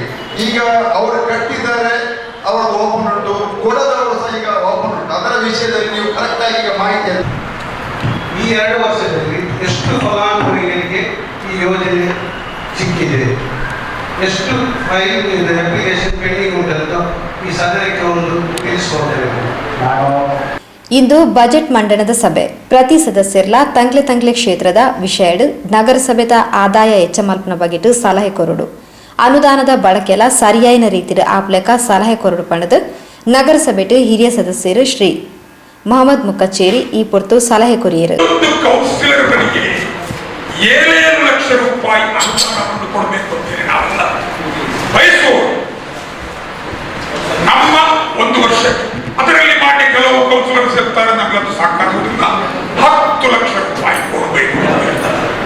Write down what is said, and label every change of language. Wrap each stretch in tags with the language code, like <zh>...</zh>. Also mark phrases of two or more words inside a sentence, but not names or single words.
<kn>ಈಗ ಅವರು ಕಟ್ಟಿದ್ದಾರೆ, ಅವರದ್ದು ಓಪನ್ ಉಂಟು, ಕೊಡದವರು ಸಹ ಈಗ ಓಪನ್ ಉಂಟು. ಅದರ ವಿಷಯದಲ್ಲಿ ನೀವು ಕರೆಕ್ಟ್ ಆಗಿ ಈಗ ಮಾಹಿತಿ ಈ 2 ವರ್ಷದಲ್ಲಿ ಎಷ್ಟು ಫಲಾನುಭವಿಗಳಿಗೆ ಈ ಯೋಜನೆ ಸಿಕ್ಕಿದೆ, ಎಷ್ಟು</kn> <en>file application pending</en> <kn>ಉಂಟಂತ ಈ ಸದನಕ್ಕೆ ಒಂದು ತಿಳಿಸ್ಕೊಡ್ತೇವೆ.</kn> <tcy>ಇಂದು ಬಜೆಟ್ ಮಂಡನದ ಸಭೆ ಪ್ರತಿ ಸದಸ್ಯರ್ಲ ತಂಗ್ಲೆ ಕ್ಷೇತ್ರದ ವಿಷಯಡ್ ನಗರಸಭೆದ ಆದಾಯ ಹೆಚ್ಚಮಲ್ಪನ ಬಗೆಟ್ ಸಲಹೆ ಕೊರಡು ಅನುದಾನದ ಬಳಕೆಲ ಸರಿಯಾಯಿನ ರೀತಿಯ ಆಪ್ಲೆಕ ಸಲಹೆ ಕೊರಡು ಪಣದ ನಗರಸಭೆಟ್ ಹಿರಿಯ ಸದಸ್ಯರು ಶ್ರೀ ಮೊಹಮ್ಮದ್ ಮುಕ್ಕಚ್ಚೇರಿ ಈ ಪೊರ್ತು ಸಲಹೆ ಕೊರಿಯರು.</tcy> <kn>ಕೌನ್ಸಿಲರ್ಗಳಿಗೆ 7 ಲಕ್ಷ ರೂಪಾಯಿ ಅನುದಾನವನ್ನು ಕೊಡಬೇಕು ಅಂತೇಳಿ ನಾವೆಲ್ಲ ಬಯಸುವವರು. ನಮ್ಮ 1 ವರ್ಷ ಅದರಲ್ಲಿ ಮಾಡಿ ಕೆಲವು ಕೌನ್ಸಿಲರ್ಸ್ ಇರ್ತಾರೆ, ನಮಗದು ಸಾಕಾಗುವುದಿಲ್ಲ, 10 ಲಕ್ಷ ರೂಪಾಯಿ ಕೊಡಬೇಕು ಅಂತ ಹೇಳ್ತಾರೆ.</kn>